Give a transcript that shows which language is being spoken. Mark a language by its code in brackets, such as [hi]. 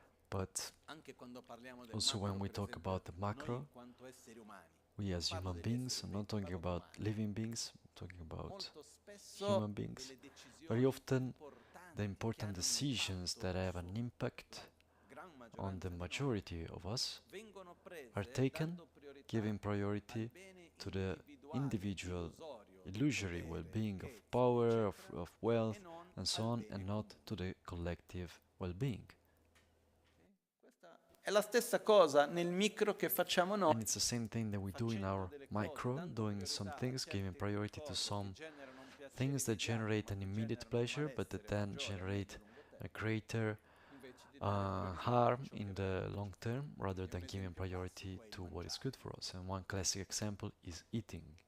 [en] But also when we talk about the macro, we as human beings, I'm not talking about living beings, I'm talking about human beings, very often the important decisions that have an impact on the majority of us are taken giving priority to the individual illusory well-being of power, of wealth and so on, and not to the collective well-being. [it] È la stessa cosa nel micro che facciamo noi. [en] And it's the same thing that we do in our micro, doing some things, giving priority to some things that generate an immediate pleasure, but that then generate a greater harm in the long term, rather than giving priority to what is good for us. And one classic example is eating.